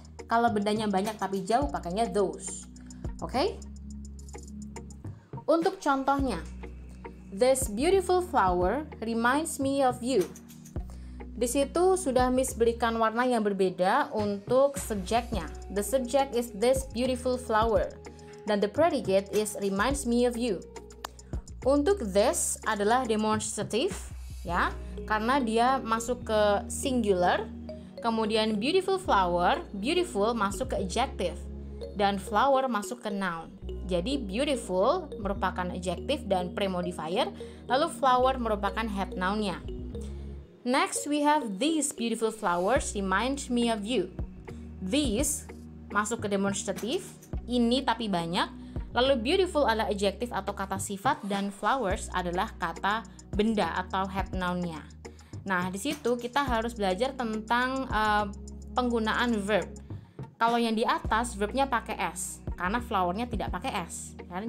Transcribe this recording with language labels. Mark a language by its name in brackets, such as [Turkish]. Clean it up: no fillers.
[Indonesian] Kalau bendanya banyak tapi jauh pakainya those. Oke? Untuk contohnya, [English] this beautiful flower reminds me of you. [Indonesian] Di situ sudah Miss berikan warna yang berbeda untuk subjeknya. [English] The subject is this beautiful flower. [Indonesian] Dan [English] the predicate is reminds me of you. [Indonesian] Untuk this adalah demonstrative, ya, karena dia masuk ke singular. Kemudian beautiful flower, beautiful masuk ke adjective, dan flower masuk ke noun. Jadi beautiful merupakan adjective dan pre-modifier, lalu flower merupakan head noun-nya. [English] Next we have these beautiful flowers remind me of you. [Indonesian] These masuk ke demonstrative, ini tapi banyak. Lalu beautiful adalah adjective atau kata sifat, dan flowers adalah kata benda atau head noun-nya. Nah, di situ kita harus belajar tentang penggunaan verb. Kalau yang di atas verbnya pakai s, karena flowernya tidak pakai s, kan?